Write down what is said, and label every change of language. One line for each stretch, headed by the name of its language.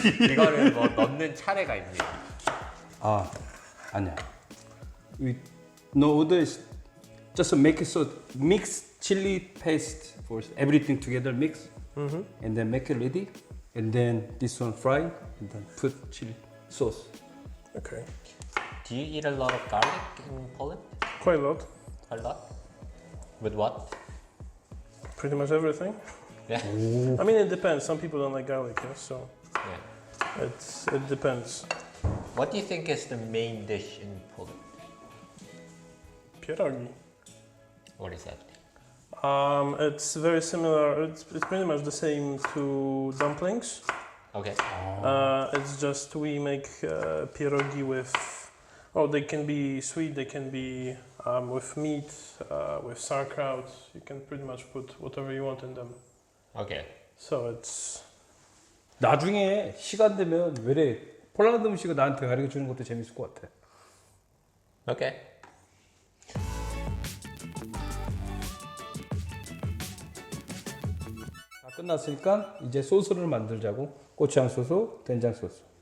Korean: 이거를 뭐 넣는 차례가 있네요. 아니야.
English: No, just make it so mix chili paste for everything together mix, and then make it ready, and then this one fry, and then put chili sauce. Okay. Do you eat a lot of garlic in Poland? Quite a lot. A lot? With what? Pretty much everything. Yeah. I mean, it depends. Some people don't like garlic, yeah, so Yeah. it depends. What do you think is the main dish in Poland? Pierogi. What is that? It's very similar. It's pretty much the same to dumplings. Okay. It's just we make pierogi with. Oh, they can be sweet. They can be with meat, with sauerkraut. You can pretty much put whatever you want in them. Okay. So it's.
Korean: 나중에 시간 되면 외래 폴란드 음식을 나한테 가르쳐 주는 것도 재밌을 것 같아.
English: Okay.
Korean: 다 끝났으니까 이제 소스를 만들자고. 고추장 소스, 된장 소스.